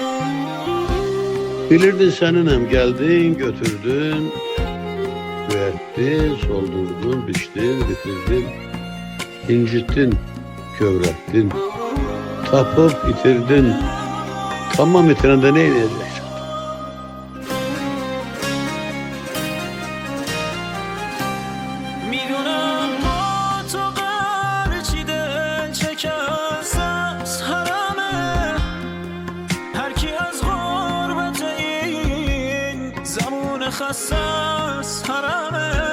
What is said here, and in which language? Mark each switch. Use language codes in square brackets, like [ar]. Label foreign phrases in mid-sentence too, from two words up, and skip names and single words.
[az] Bilirdin seninle geldin, götürdün, büyüttün, soldurdun, biçtin, bitirdin, incittin, kövrettin, tapıp itirdin, tamam itirende ne inleyeceksin? [fa] میدونم با تو قرچیدن شکستت حرامه هر کی از غربت این زمان خستت حرامه